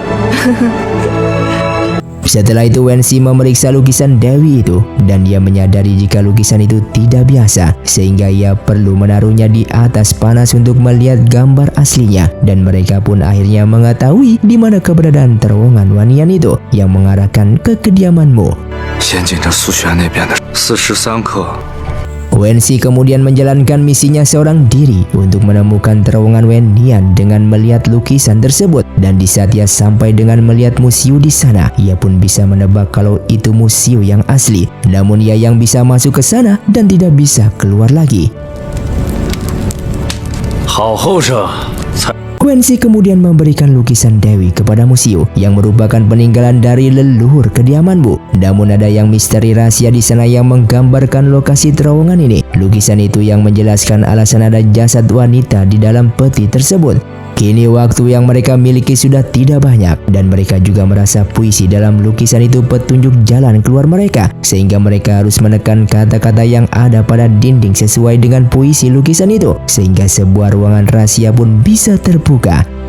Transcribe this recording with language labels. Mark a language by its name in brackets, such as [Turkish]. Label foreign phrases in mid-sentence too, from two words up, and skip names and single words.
[Indonesian] Setelah itu Wenxi memeriksa lukisan Dewi itu, dan dia menyadari jika lukisan itu tidak biasa, sehingga ia perlu menaruhnya di atas panas untuk melihat gambar aslinya. Dan mereka pun akhirnya mengetahui di mana keberadaan terowongan Wanian itu yang mengarahkan ke kediamanmu. [Chinese] 先紧着苏璇那边的43克。 [Indonesian] Wenxi kemudian menjalankan misinya seorang diri untuk menemukan terowongan Wenian dengan melihat lukisan tersebut. Dan di saat ia sampai dengan melihat Musiu di sana, ia pun bisa menebak kalau itu Musiu yang asli. Namun ia yang bisa masuk ke sana dan tidak bisa keluar lagi. [Chinese] 好后生，才 [Indonesian] Wenxi kemudian memberikan lukisan Dewi kepada Musiu yang merupakan peninggalan dari leluhur kediamanmu. Namun ada yang misteri rahasia di sana yang menggambarkan lokasi terowongan ini. Lukisan itu yang menjelaskan alasan ada jasad wanita di dalam peti tersebut. Kini waktu yang mereka miliki sudah tidak banyak, dan mereka juga merasa puisi dalam lukisan itu petunjuk jalan keluar mereka, sehingga mereka harus menekan kata-kata yang ada pada dinding sesuai dengan puisi lukisan itu, sehingga sebuah ruangan rahasia pun bisa terbuka.